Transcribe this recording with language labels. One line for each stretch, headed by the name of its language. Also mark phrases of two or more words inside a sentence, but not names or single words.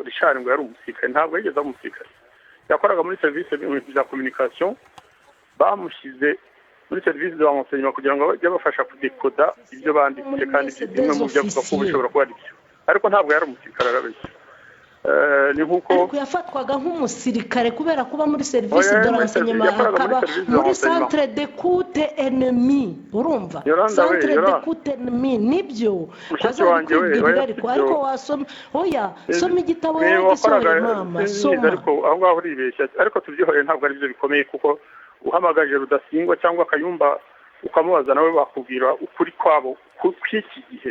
Kinyarwanda: Richard ngo yari umusirikare, ntabwo yigeze aba umusirikare, yakoraga muri serivisi za communication, bamushyize muri serivisi za renseignement kugira ngo bajye bafasha kudekoda ibyo banditse, kandi bimwe mu byo avuga ko bishobora kuba ari byo, ariko ntabwo yari umusirikare arabeshya. Ni nkuko ariko yafatwaga nk'umusirikare kubera kuba muri serivisi
French: de renseignement,
Kinyarwanda: akaba muri
French: centre d'écoute ennemi.
Kinyarwanda: Urumva,
French: centre d'écoute ennemi
Kinyarwanda: nibyo azabikubwira. Ariko wasoma, oya soma igitabo yagisohoye mama, soma. Ariko aho ngaho uribeshya, ariko tubyihoreye, ntabwo ari byo bikomeye, kuko uhamagaje Rudasingwa cyangwa Kayumba ukamubaza nawe bakubwira ukuri kwabo kw'iki gihe.